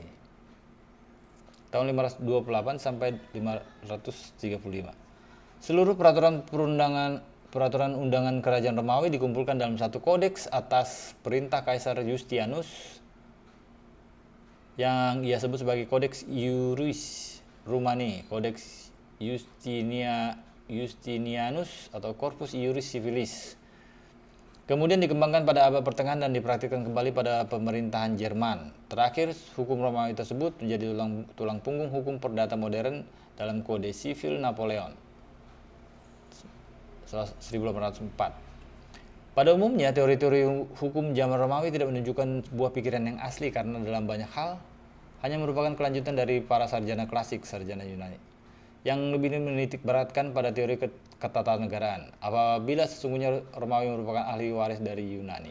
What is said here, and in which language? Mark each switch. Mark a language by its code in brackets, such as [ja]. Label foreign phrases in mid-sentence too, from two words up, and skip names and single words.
[id] Tahun 528 sampai 535. Seluruh peraturan undangan kerajaan Romawi dikumpulkan dalam satu kodeks atas perintah Kaisar Justianus yang ia sebut sebagai Codex Iuris Romani, Codex Justinianus atau Corpus Iuris Civilis. Kemudian dikembangkan pada abad pertengahan dan dipraktikkan kembali pada pemerintahan Jerman. Terakhir, hukum Romawi tersebut menjadi tulang punggung hukum perdata modern dalam Kode Sivil Napoleon 1804. Pada umumnya, teori-teori hukum zaman Romawi tidak menunjukkan sebuah pikiran yang asli karena dalam banyak hal hanya merupakan kelanjutan dari para sarjana klasik, sarjana Yunani, yang lebih menitik beratkan pada teori ketatanegaraan, apabila sesungguhnya Romawi merupakan ahli waris dari Yunani.